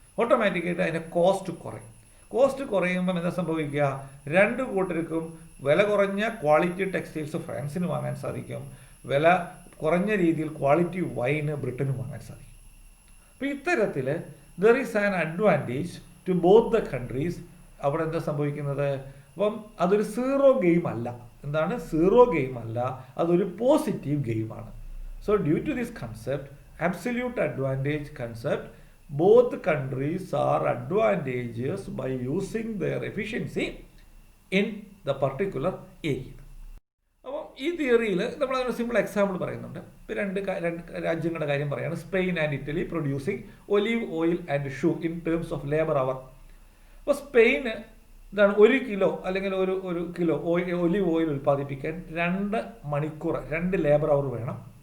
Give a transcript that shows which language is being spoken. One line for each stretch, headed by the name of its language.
Malayalam: ഓട്ടോമാറ്റിക്കായിട്ട് അതിൻ്റെ കോസ്റ്റ് കുറയും. കോസ്റ്റ് കുറയുമ്പം എന്താ സംഭവിക്കുക, രണ്ട് കൂട്ടർക്കും വില കുറഞ്ഞ ക്വാളിറ്റി ടെക്സ്റ്റൈൽസ് ഫ്രാൻസിന് വാങ്ങാൻ സാധിക്കും, വില കുറഞ്ഞ രീതിയിൽ ക്വാളിറ്റി വൈന് ബ്രിട്ടനും വാങ്ങാൻ സാധിക്കും. അപ്പോൾ ഇത്തരത്തിൽ
English: There is an advantage to both the countries.
Malayalam: അവിടെ എന്താ സംഭവിക്കുന്നത്, അപ്പം അതൊരു സീറോ ഗെയിം അല്ല. എന്താണ് സീറോ ഗെയിം അല്ല, അതൊരു പോസിറ്റീവ് ഗെയിമാണ്.
English: So due to this concept, absolute advantage concept, both countries are advantageous by using their efficiency in the particular area.
Malayalam: അപ്പം ഈ തിയറിയിൽ നമ്മൾ അതിന് സിമ്പിൾ എക്സാമ്പിൾ പറയുന്നുണ്ട്. ഇപ്പോൾ രണ്ട് രാജ്യങ്ങളുടെ കാര്യം പറയുകയാണ്.
English: Spain and Italy producing olive oil and shoe in terms of labour hour.
Malayalam: അപ്പോൾ സ്പെയിന് എന്താണ് 1 കിലോ അല്ലെങ്കിൽ ഒരു കിലോ ഒലീവ് ഓയിൽ ഉൽപ്പാദിപ്പിക്കാൻ 2 മണിക്കൂർ 2 ലേബർ അവർ വേണം.